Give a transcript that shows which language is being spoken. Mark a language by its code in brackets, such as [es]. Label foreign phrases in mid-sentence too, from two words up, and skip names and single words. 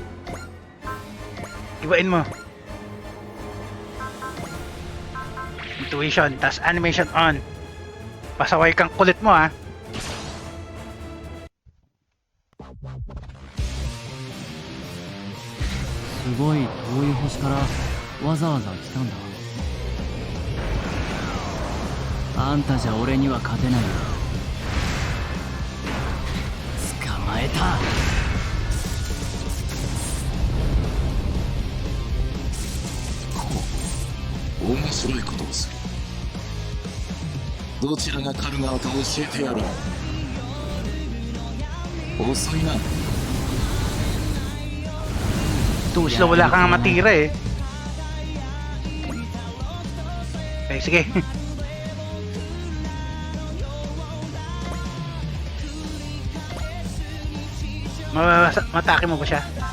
[tl] Ibain mo. Intuition, tas animation on. Pasaway kang kulit mo ha. [ja] すごい遠い星からわざわざ来たんだ。あんたじゃ俺には勝てないよ。捕まえた。面白いことをする。どちらが狩る側か教えてやろう。遅いな。 [en] Too slow, [tl] wala kang matira eh. Okay, sige. Matake mo ba siya?